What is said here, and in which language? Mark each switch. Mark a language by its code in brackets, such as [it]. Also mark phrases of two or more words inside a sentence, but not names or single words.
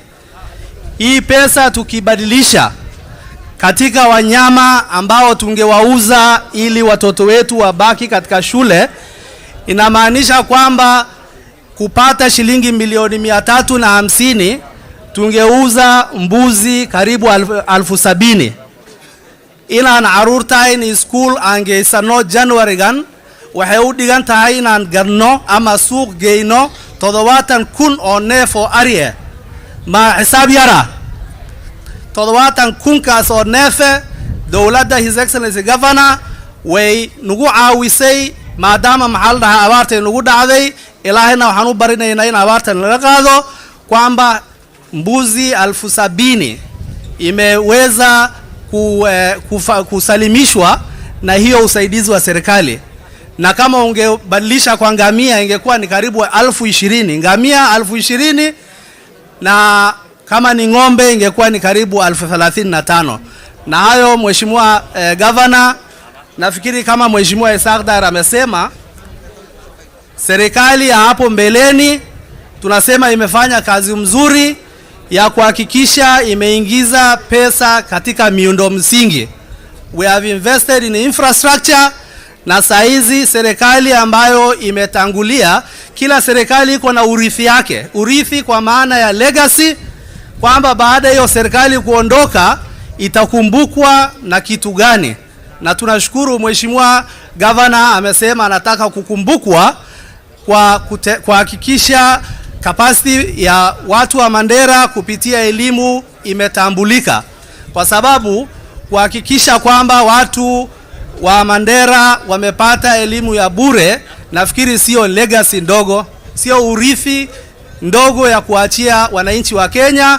[sw] Hii pesa tukibadilisha katika wanyama ambao tungewauza ili watoto wetu wabaki katika shule, inamaanisha kwamba kupata shilingi milioni 350 tungeuza mbuzi karibu 70,000. [so] Inaan caruurtayni school aan geysano January gan waxay u dhigan tahay inaan gadno ama suuq geyno 70,000 oo neef oo ari ah. Ma xisaab yara 70,000 kaas oo neef dawladda [en] His Excellency Governor [so] way nagu caawisay maadaama maxal dhaha abaartay nagu dhacday. Ilaahayna waxaan u barinaynaa in abaartan laga qaado, [sw] kwamba mbuzi 70,000 imeweza kusalimishwa na hiyo usaidizi wa serikali. Na kama ungebadilisha kwa ngamia ingekuwa ni karibu 20,000 ngamia 20,000, na kama ni ng'ombe ingekuwa ni karibu 35,000. Na hayo Mheshimiwa Governor, nafikiri kama Mheshimiwa Isakdar amesema, serikali ya hapo mbeleni tunasema imefanya kazi mzuri ya kuhakikisha imeingiza pesa katika miundo msingi. [en] We have invested in infrastructure, [sw] na saizi serikali ambayo imetangulia, kila serikali iko na urithi yake. Urithi kwa maana ya legacy, kwamba baada hiyo serikali kuondoka itakumbukwa na kitu gani. Na tunashukuru Mheshimiwa Governor amesema anataka kukumbukwa kwa kuhakikisha capacity ya watu wa Mandera kupitia elimu imetambulika, kwa sababu kuhakikisha kwamba watu wa Mandera wamepata elimu ya bure, nafikiri sio legacy ndogo, sio urithi ndogo ya kuachia wananchi wa Kenya.